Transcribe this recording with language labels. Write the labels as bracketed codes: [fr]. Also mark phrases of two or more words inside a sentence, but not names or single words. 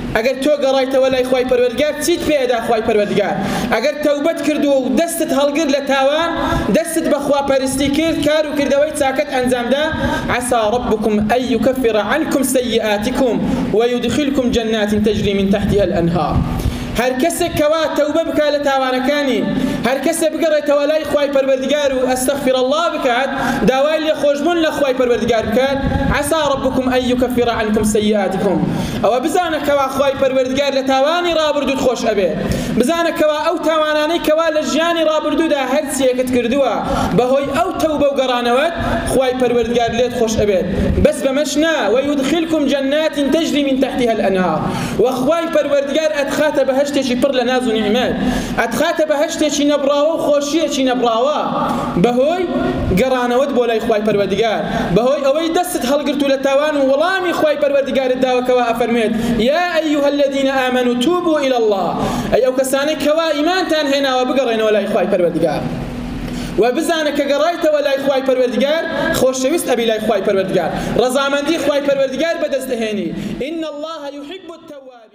[ckb] اگر تو گەڕایتەوە لای خوای پەروەردگار چیت پێدا خوای پەروەردگار اگر توبەت کردو و دەستت هەڵگرت لە تاوان دەستت بە خواپەرستی کرد کار و کردەوەی چاکەت ئەنجامدا [ar] عسى ربكم أن يكفر عنكم سيئاتكم ويدخلكم جنات تجري من تحتها الأنهار [ckb] هر کەسێک کەوا تەوبە بکات لە تاوانەکانی هەر کەسێک بگەڕێتەوە لای خوای پەروەردگار و [ar] ئەستەغفر الله [ckb] بکات داوای لێخۆشبوون لە خوای پەروەردگار بکات [ar] عسى ربكم أن يكفر عنكم سيئاتكم [ckb] ئەوە بزانە کەوا خوای پەروەردگار لە تاوانی ڕابردووت خۆش ئەبێت بزانە کەوا ئەو تاوانانەی کەوا لە ژیانی ڕابردوودا هەر چیەکەت کردووە بەهۆی ئەو تەوبە و گەڕانەوەت خوای پەروەردگار لێت خۆش ئەبێت بەس بەمەش نا [ar] ويدخلكم جنات تجري من تحتها الأنهار [ckb] وخوای پەروەردگار ئەتخاتە بەهەشتێکی پڕ لە ناز و نیعمەت ئەتخاتە بەهەشتێکی نەبراوە و خۆشیەکی نەبراوە بەهۆی گەڕانەوەت بۆ لای خوای پەروەردگار بەهۆی ئەوەی دەستت هەڵگرت و لە تاوان و وەڵامی خوای پەروەردگارت داوەکەوە ئەفەرمێت [ar] يا أيها الذين آمنوا توبوا إلى الله [ckb] ئەی ئەو کەسانەی کەوا ئیمانتان هێناوە بگەڕێنەوە لای خوای پەروەردگار وبزانە کە گەڕایتەوە لای خوای پەروەردگار خۆشەویست ئەبی لای خوای پەروەردگار ڕەزامەندی خوای پەروەردگار بەدەست دەهێنی [ar] إن الله يحب التوبة